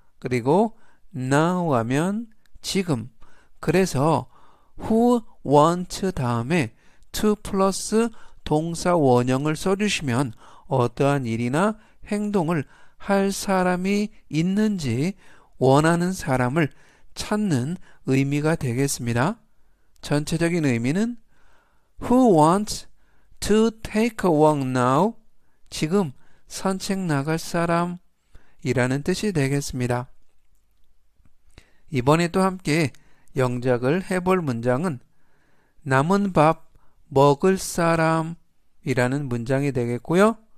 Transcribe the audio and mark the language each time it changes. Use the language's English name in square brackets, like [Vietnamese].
[Korean] 그리고 now 하면 지금. 그래서 who wants 다음에 to 플러스 동사 원형을 써주시면 어떠한 일이나 행동을 할 사람이 있는지 원하는 사람을 찾는 의미가 되겠습니다. [English] 전체적인 의미는 Who wants to take a walk now? [Korean] 지금 산책 나갈 사람 이라는 뜻이 되겠습니다. 이번에 또 함께 영작을 해볼 문장은 남은 밥 먹을 사람 이라는 문장이 되겠고요.